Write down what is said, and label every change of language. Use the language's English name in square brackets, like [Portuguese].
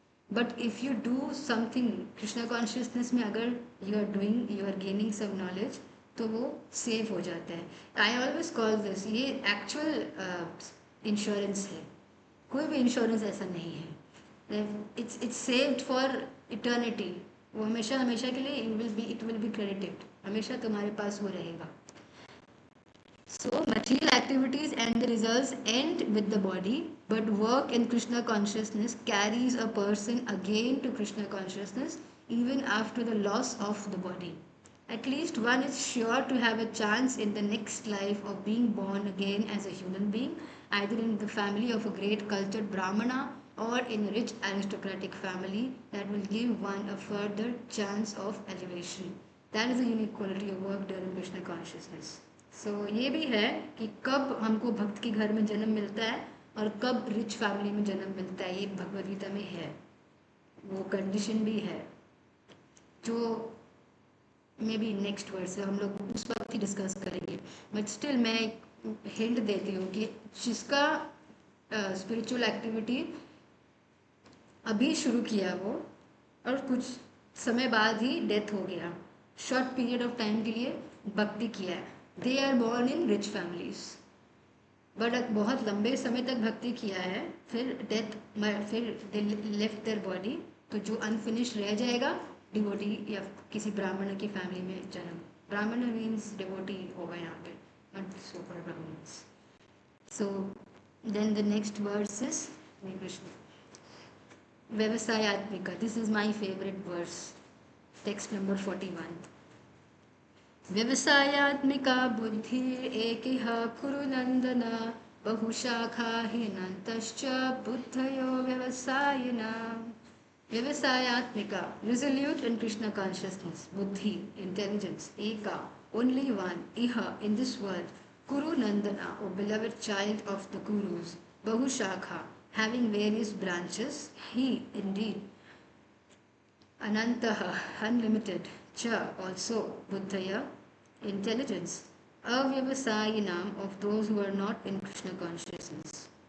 [English] but if you do something Krishna consciousness में, अगर you are doing, you are gaining some knowledge, [Hindi] तो वो save हो जाता है। [English] I always call this, [Hindi] ये एक्चुअल इंश्योरेंस है। कोई भी इंश्योरेंस ऐसा नहीं है। [English] It's saved for eternity. [Hindi] वो हमेशा हमेशा के लिए [English] it will be credited, [Hindi] हमेशा तुम्हारे पास वो रहेगा। [English] So, material activities and the results end with the body, but work in Krishna consciousness carries a person again to Krishna consciousness even after the loss of the body. At least one is sure to have a chance in the next life of being born again as a human being, either in the family of a great cultured Brahmana or in a rich aristocratic family that will give one a further chance of elevation. That is the unique quality of work done in Krishna consciousness. [Hindi] सो ये भी है कि कब हमको भक्त के घर में जन्म मिलता है और कब रिच फैमिली में जन्म मिलता है, ये भगवद गीता में है, वो कंडीशन भी है, जो मे बी नेक्स्ट वर्ड से हम लोग उस वक्त ही डिस्कस करेंगे। बट स्टिल मैं एक हिंट देती हूँ कि जिसका स्पिरिचुअल एक्टिविटी अभी शुरू किया वो और कुछ समय बाद ही डेथ हो गया, शॉर्ट पीरियड ऑफ टाइम के लिए भक्ति किया है, [English] they are born in rich families, [Hindi] but बहुत लंबे समय तक भक्ति किया है, फिर डेथ, फिर दे लेफ्ट देयर बॉडी, तो जो अनफिनिश रह जाएगा डिवोटी या किसी ब्राह्मण की फैमिली में जन्म। ब्राह्मण मीन्स डिवोटी होगा यहाँ पे, not super Brahmins. [English] so then the next verse is Krishna [Sanskrit] Vyavasayatmika. [English] This is my favorite verse. Text number 41. [Sanskrit] व्यवसायात्मिका बुद्धिरेकिह कुरु नन्दन बहुशाखा हीनन्तश्च बुद्धयो व्यवसायिना. [English] Vyavasayatmika, resolute in Krishna consciousness, buddhi, intelligence, eka, only one, iha, in this world, Kuru Nandana, O beloved child of the Kurus, Bahushakha, having various branches, he indeed, Anantaha, unlimited, cha, also, Buddhaya, intelligence, Avyavasayinam, of those who are not in Krishna consciousness.